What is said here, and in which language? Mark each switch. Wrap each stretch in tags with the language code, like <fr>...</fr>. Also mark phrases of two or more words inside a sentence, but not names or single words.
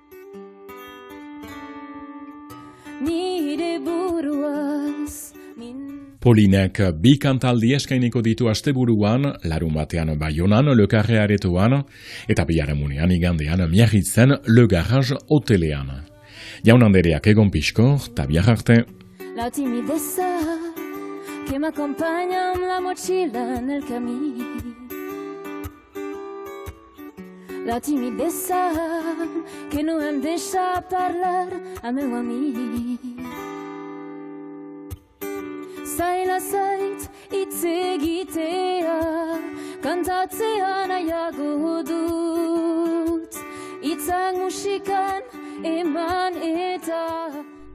<eu>Nire buruaz... Polinek bi kantaldi eskainiko ditu asteburuan, larun batean Baionan, Le Carré aretoan, eta biharamunean igandean Miarritzen Le Garage hotelean. Jaun Andereak egon pixko, eta bihar arte.</eu> <es>La timideza que me acompaña en la mochila en el camino. La timideza que</es> <ca>no em deixa parlar a meu amic.</ca> <eu>Zaila zait hitz egitea, kantatzea nahiago dut. Hitzak musikan eman eta</eu>